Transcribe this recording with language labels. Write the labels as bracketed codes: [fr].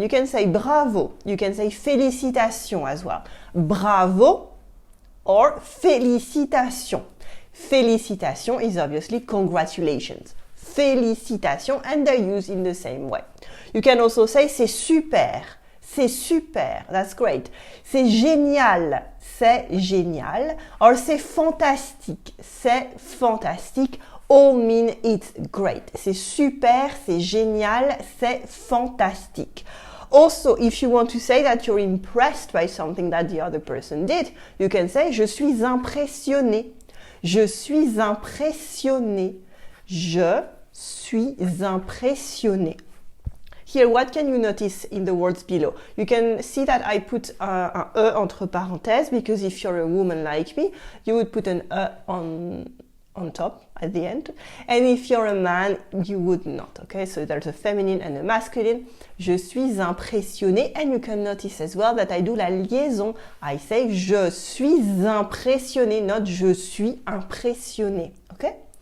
[en] You can say bravo. You can say félicitations as well. Bravo or félicitations. Félicitations is obviously congratulations. Félicitations, and they're used in the same way. You can also say [fr] c'est super. C'est super, [en] that's great. [fr] C'est génial, c'est génial. Or c'est fantastique, c'est fantastique. [en] All mean it's great. [fr] C'est super, c'est génial, c'est fantastique. [en] Also, if you want to say that you're impressed by something that the other person did, you can say [fr] je suis impressionné. Je suis impressionné. Je suis impressionné. [en] Here, what can you notice in the words below? You can see that I put [fr] un E entre parenthèses, [en] because if you're a woman like me, you would put an E on top at the end. And if you're a man, you would not, okay? So there's a feminine and a masculine. [fr] Je suis impressionné, [en] and you can notice as well that I do [fr] la liaison. [en] I say [fr] je suis impressionné, [en] not je suis impressionné, okay?